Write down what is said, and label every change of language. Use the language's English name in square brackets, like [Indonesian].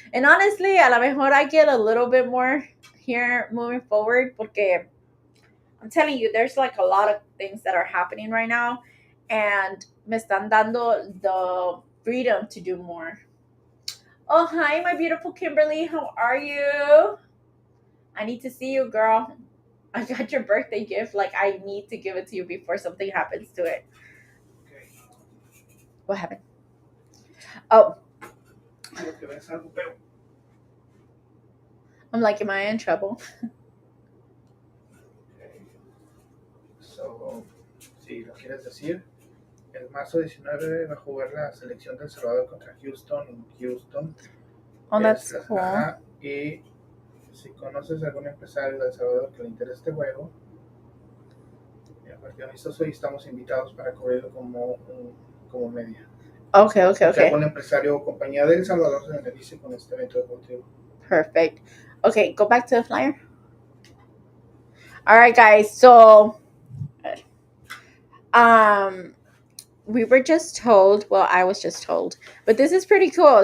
[English] And honestly, [Spanish] a lo mejor [English] I get a little bit more here moving forward, porque I'm telling you, there's like a lot of things that are happening right now, and [Spanish] me están dando [English] the freedom to do more. Oh, hi, my beautiful Kimberly. How are you? I need to see you, girl. I got your birthday gift. Like, I need to give it to you before something happens to it. Okay. What happened? Oh, [Spanish] Quiero que veas algo, pero [English] I'm like, am I in trouble? okay. [Spanish] So, si lo quieres decir, el marzo 19 va a jugar la selección de El Salvador contra Houston en Houston. [English] Oh, that's cool. [Spanish] Ajá, y si conoces algún empresario de El Salvador que le interese este juego, el partido amistoso, y estamos invitados para cubrirlo como media. [English] Okay. [Spanish] Algún empresario o compañía de El Salvador se beneficie con este evento deportivo. [English] Perfect. Okay, go back to the flyer. All right, guys. So, we were just told. Well, I was just told, but this is pretty cool.